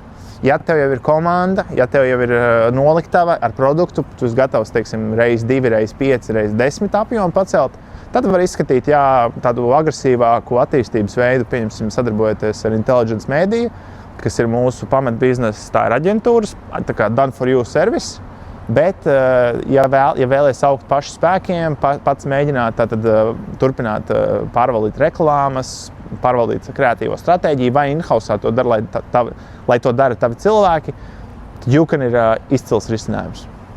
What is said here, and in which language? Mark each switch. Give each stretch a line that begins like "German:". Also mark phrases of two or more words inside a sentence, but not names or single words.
Latvian: Ja tev jau ir komanda, ja tev jau ir noliktava ar produktu, tu esi gatavs, teiksim, reiz 2, reiz 5, reiz 10 apjomu pacelt, tad var izskatīt, tādu agresīvāku attīstības veidu, pieņemsim, sadarbojoties ar Intelligence Media, kas ir mūsu pamatbiznesa, tā ir aģentūras, tā kā
English: done for you service,
Latvian: bet, ja vēlies augt pašu spēkiem, pats mēģināt turpināt pārvaldīt reklāmas, pārvaldīt kreatīvo stratēģiju vai in-house to dara, lai to dara tavi cilvēki, tad YouCan ir izcils risinājums.